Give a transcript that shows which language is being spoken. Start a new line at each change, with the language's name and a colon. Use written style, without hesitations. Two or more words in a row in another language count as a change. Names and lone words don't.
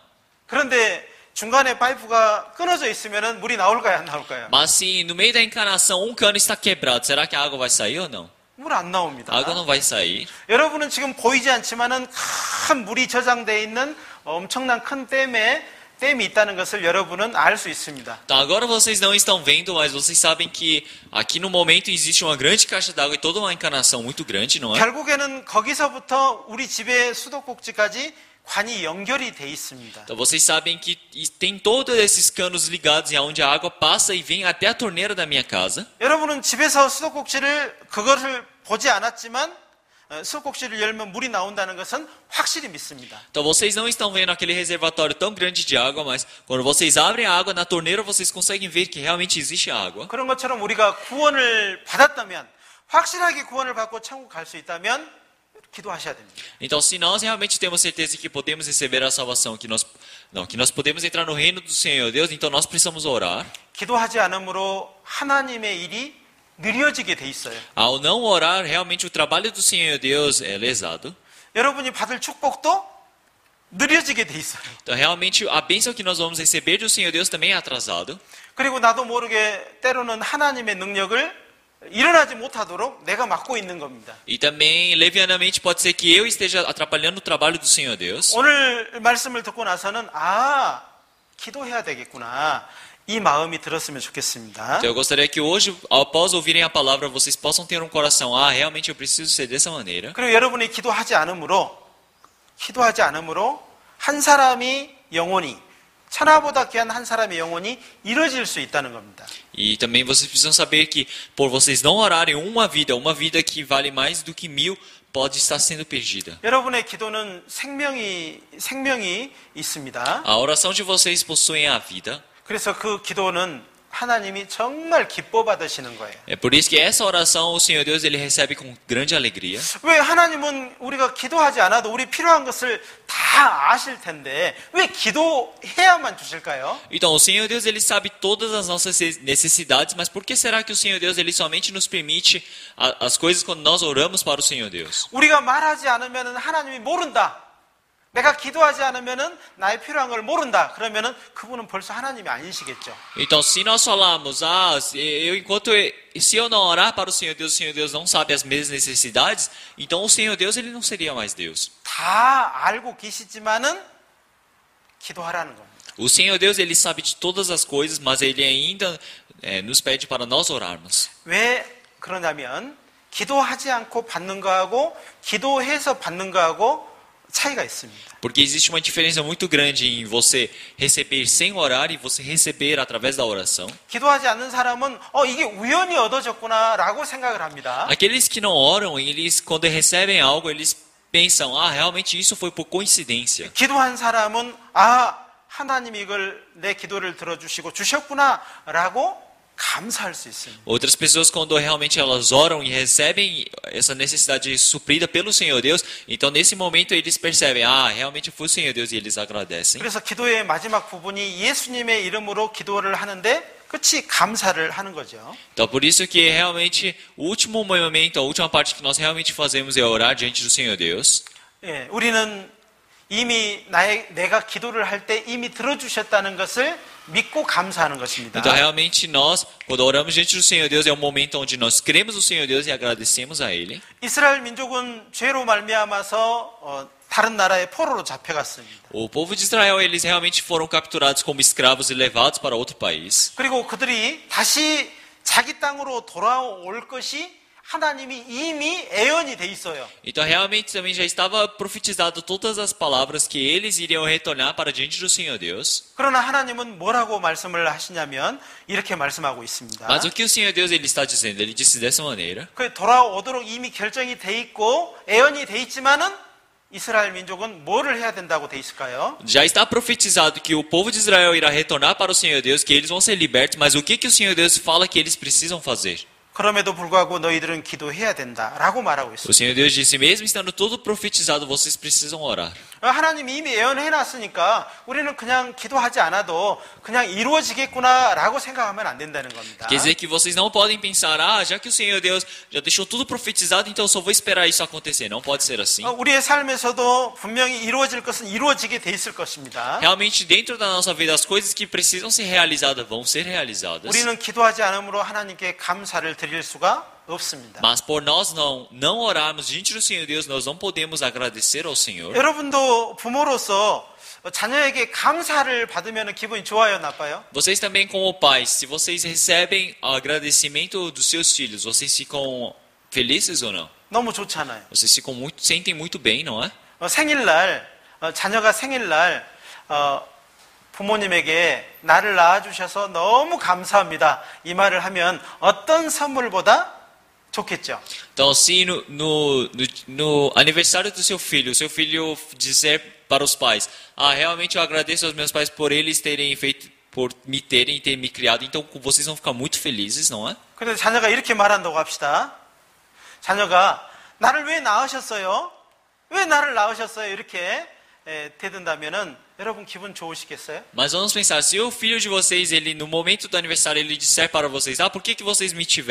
Korean: 그런데 중간에 파이프가 끊어져 있으면 물이 나올까요, 안 나올까요?
Portuguese: Mas se no meio da encanação um cano está quebrado, será que a água vai sair ou não?
Korean: 물 안 나옵니다.
Portuguese: A água não vai sair.
Korean: 여러분은 지금 보이지 않지만은 큰 물이 저장되어 있는 엄청난 큰 댐이 있다는 것을 여러분은 알 수 있습니다.
Portuguese: Então, agora vocês não estão vendo, mas vocês sabem que aqui no momento existe uma grande caixa d'água e toda uma encanação muito grande, não é?
Korean: 결국에는 거기서부터 우리 집의 수도꼭지까지 관이 연결이 돼 있습니다.
Portuguese: Então vocês sabem que tem todos esses canos ligados e aonde a água passa e vem até a torneira da minha casa.
Korean: 여러분은 집에서 수도꼭지를 그것을 보지 않았지만 수국지를 열면 물이 나온다는 것은 확실히 믿습니다.
Portuguese: Então vocês não estão vendo aquele reservatório tão grande de água, mas quando vocês abrem a água na torneira, vocês conseguem ver que realmente existe água.
Korean: 그런 것처럼 우리가 구원을 받았다면, 확실하게 구원을 받고 천국 갈 수 있다면 기도하셔야 됩니다.
Portuguese: Então, se nós realmente temos certeza que podemos receber a salvação, que nós podemos entrar no reino do Senhor Deus, então nós precisamos orar.
Korean: 기도하지 않으므로 하나님의 일이 느려지게 돼 있어요.
Portuguese: Ao não orar, realmente o trabalho do Senhor Deus é lesado.
Korean: 여러분이 받을 축복도 느려지게 돼 있어요.
Portuguese: Então, realmente, a bênção que nós vamos receber do Senhor Deus também é atrasado.
Korean: 그리고 나도 모르게 때로는 하나님의 능력을 일어나지 못하도록 내가 막고 있는 겁니다.
Portuguese: E também, levianamente, pode ser que eu esteja atrapalhando o trabalho do Senhor Deus.
Korean: 오늘 말씀을 듣고 나서는 기도해야 되겠구나. 이 마음이 들었으면 좋겠습니다.
Portuguese: Então, eu gostaria que hoje, após ouvirem a palavra, vocês possam ter um coração, realmente eu preciso ser dessa maneira.
Korean: 그리고 여러분이 기도하지 않으므로 한 사람이 영혼이, 천하보다 귀한 한 사람의 영혼이 이뤄질 수 있다는 겁니다.
Portuguese: E também vocês precisam saber que, por vocês não orarem uma vida que vale mais do que 1000, pode estar sendo perdida.
Korean: 여러분의 기도는 생명이 있습니다.
Portuguese: A oração de vocês possuem a vida.
Korean: 그래서 그 기도는 하나님이 정말 기뻐 받으시는 거예요.
Portuguese: É por isso que essa oração o Senhor Deus ele recebe com grande alegria.
Korean: 왜 하나님은 우리가 기도하지 않아도 우리 필요한 것을 다 아실 텐데 왜 기도해야만 주실까요?
Portuguese: Então o Senhor Deus ele sabe todas as nossas necessidades, mas por que será que o Senhor Deus ele somente nos permite as coisas quando nós oramos para o Senhor Deus?
Korean: 우리가 말하지 않으면 하나님이 모른다. 내가 기도하지 않으면 나의 필요한 걸 모른다. 그러면 그분은 벌써 하나님이 아니시겠죠.
Portuguese: Então, se nós falarmos, se eu não orar para o Senhor Deus não sabe as minhas necessidades, então o Senhor Deus ele não seria mais Deus.
Korean: 다 알고 계시지만은 기도하라는 겁니다.
Portuguese: O Senhor Deus ele sabe de todas as coisas, mas ele ainda nos pede para nós orarmos.
Korean: 왜 그러냐면 기도하지 않고 받는 거하고 기도해서 받는 거하고 차이가 있습니다.
Portuguese: Porque existe uma diferença muito grande em você receber sem orar e você receber através da oração.
Korean: 기도하지 않는 사람은 이게 우연히 얻어졌구나라고 생각을 합니다.
Portuguese: Aqueles que não oram, eles quando recebem algo, eles pensam, realmente isso foi por coincidência.
Korean: 기도한 사람은 하나님이 이걸 내 기도를 들어주시고 주셨구나라고 감사할 수 있습니다.
Portuguese: Outras pessoas quando realmente elas oram e recebem essa necessidade suprida pelo Senhor Deus, então nesse momento eles percebem, realmente foi o Senhor Deus e eles agradecem.
Korean: 그래서 기도의 마지막 부분이 예수님의 이름으로 기도를 하는데 끝이 감사를 하는 거죠.
Portuguese: Então por isso que realmente o último momento, a última parte que nós realmente fazemos é orar diante do Senhor Deus.
Korean: 예, 우리는 이미 내가 기도를 할 때 이미 들어주셨다는 것을 믿고 감사하는 것입니다.
Portuguese: Então realmente nós, quando oramos diante do Senhor Deus, é um momento onde nós cremos no Senhor Deus e agradecemos a Ele.
Korean: 이스라엘 민족은 죄로 말미암아서 다른 나라의 포로로 잡혀갔습니다.
Portuguese: O povo de Israel, eles realmente foram capturados como escravos e levados para outro país.
Korean: 그리고 그들이 다시 자기 땅으로 돌아올 것이 하나님이 이미 예언이 돼 있어요.
Portuguese: Então realmente também já estava profetizado todas as palavras que eles iriam retornar para diante do Senhor Deus.
Korean: 그러나 하나님은 뭐라고 말씀을 하시냐면 이렇게 말씀하고 있습니다.
Portuguese: Mas o que o Senhor Deus ele está dizendo? Ele disse dessa maneira.
Korean: 그 돌아오도록 이미 결정이 돼 있고 예언이 돼 있지만은 이스라엘 민족은 뭐를 해야 된다고 돼 있을까요?
Portuguese: Já está profetizado que o povo de Israel irá retornar para o Senhor Deus, que eles vão ser libertos, mas o que o Senhor Deus fala que eles precisam fazer?
Korean: 그럼에도 불구하고 너희들은 기도해야 된다라고 말하고
Portuguese: O
Korean: 있습니다.
Portuguese: Senhor Deus disse, mesmo estando tudo profetizado, vocês precisam orar.
Korean: 하나님이 이미 예언해놨으니까 우리는 그냥 기도하지 않아도 그냥 이루어지겠구나라고 생각하면 안 된다는 겁니다.
Portuguese: Quer dizer que vocês não podem pensar, já que o Senhor Deus já deixou tudo profetizado, então eu só vou esperar isso acontecer. Não pode ser assim.
Korean: 우리의 삶에서도 분명히 이루어질 것은 이루어지게 돼 있을 것입니다.
Portuguese: Realmente, dentro da nossa vida, as coisas que precisam ser realizadas vão ser realizadas.
Korean: 우리는 기도하지 않으므로 하나님께 감사를 드릴 수가 없습니다.
Portuguese: Mas por nós não orarmos diante do Senhor Deus, nós não podemos agradecer ao Senhor.
Korean: 여러분도 부모로서 자녀에게 감사를 받으면 기분이 좋아요, 나빠요?
Portuguese: Vocês também como pais, se vocês recebem o agradecimento dos seus filhos, vocês ficam felizes ou não?
Korean: 너무 좋잖아요.
Portuguese: Vocês sentem muito bem, não é?
Korean: 생일날 자녀가 생일날 부모님에게 나를 낳아주셔서 너무 감사합니다. 이 말을 하면 어떤 선물보다 좋겠죠.
Portuguese: Então, se no aniversário do seu filho dizer para os pais, realmente eu agradeço aos meus pais por eles terem feito, por me terem e ter me criado, então vocês vão ficar muito felizes, não é?
Korean: 그런데 자녀가 이렇게 말한다고 합시다. 자녀가 나를 왜 낳으셨어요? 왜 나를 낳으셨어요? 이렇게 대든다면은 여러분 기분 좋으시겠어요?
Portuguese: Mas vamos pensar, se o filho de vocês, ele no momento do aniversário, ele disser para vocês, por que vocês me tiveram?